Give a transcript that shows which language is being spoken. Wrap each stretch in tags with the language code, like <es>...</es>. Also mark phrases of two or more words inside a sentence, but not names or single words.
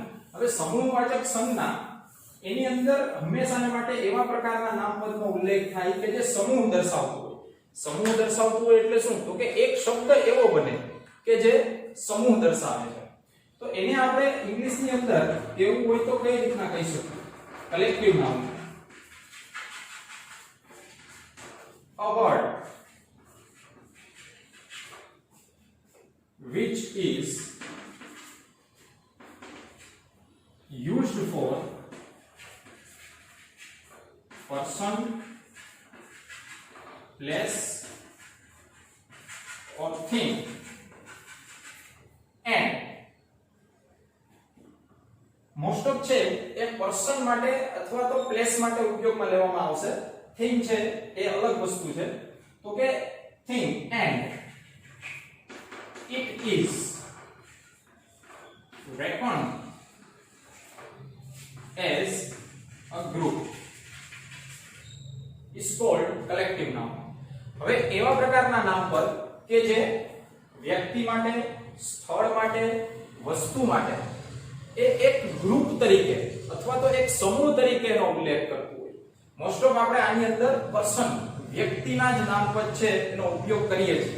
<gu>હવે સમૂહવાચક સંજ્ઞા એની અંદર હંમેશાને માટે એવા પ્રકારના નામપદનો ઉલ્લેખ થાય કે જે સમૂહ દર્શાવતો હોય. સમૂહ દર્શાવતો હોય એટલે શું? તો કે એક શબ્દ એવો બને કે જે સમૂહ દર્શાવે છે. તો એને આપણે ઇંગ્લિશની અંદર એવું હોય તો કઈ રીતના કહી શકીએ?</gu> <en>collective noun. A word which is used for person, place or thing and most of</en> <gu>છે એ પર્સન માટે અથવા તો પ્લેસ માટે ઉપયોગમાં લેવામાં આવશે. થિંગ છે એ અલગ વસ્તુ છે. તો કે થિંગ</gu> <en>and it is reckoned as a group is called collective noun.</en> <gu>હવે એવા પ્રકારના નામપદ કે જે વ્યક્તિ માટે, સ્થળ માટે, વસ્તુ માટે એ એક ગ્રુપ તરીકે અથવા તો એક સમૂહ તરીકેનો ઉલ્લેખ કરતું હોય.</gu> <en>most of</en> <gu>આપણે આની અંદર પર્સન, વ્યક્તિના જ નામપદ છે એનો ઉપયોગ કરીએ છીએ.</gu>